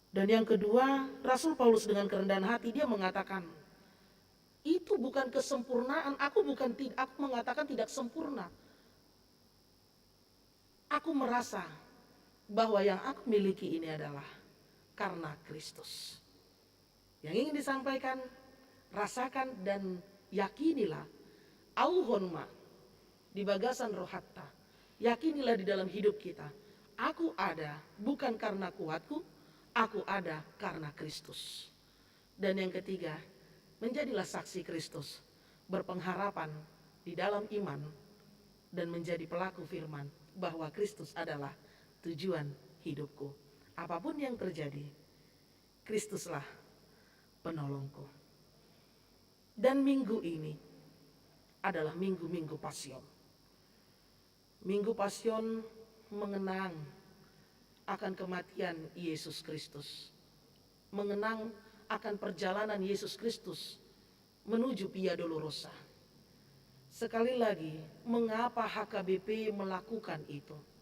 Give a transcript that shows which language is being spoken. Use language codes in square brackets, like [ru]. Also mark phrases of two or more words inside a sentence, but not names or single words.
[id] Dan yang kedua, Rasul Paulus dengan kerendahan hati dia mengatakan, itu bukan kesempurnaan, aku mengatakan tidak sempurna. Aku merasa bahwa yang aku miliki ini adalah karena Kristus. Yang ingin disampaikan, rasakan dan yakinilah, [bbc] auhonma, di bagasan rohatta, [id] yakinilah di dalam hidup kita, aku ada bukan karena kuatku, aku ada karena Kristus. Dan yang ketiga, menjadilah saksi Kristus, berpengharapan di dalam iman, dan menjadi pelaku firman bahwa Kristus adalah tujuan hidupku. Apapun yang terjadi, Kristuslah penolongku. Dan minggu ini adalah minggu-minggu Pasion. Minggu Pasion mengenang akan kematian Yesus Kristus, mengenang akan perjalanan Yesus Kristus menuju Via Dolorosa. Sekali lagi, mengapa HKBP melakukan itu?